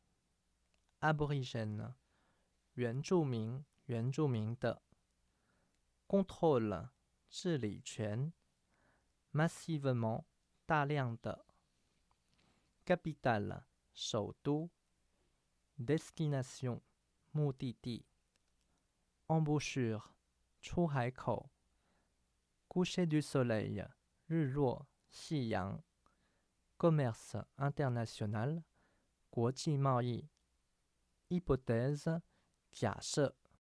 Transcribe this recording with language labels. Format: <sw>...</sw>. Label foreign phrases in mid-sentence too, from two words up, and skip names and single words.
<zh>aborigène 原住民原住民的 contrôle 治理权 massivement 大量的 capitale 首都 destination 目的地 embouchure 出海口</zh> <fr>coucher du soleil</fr> <zh>日落夕阳</zh> <fr>commerce international</fr> <zh>国际贸易 hypothèse 假设</zh>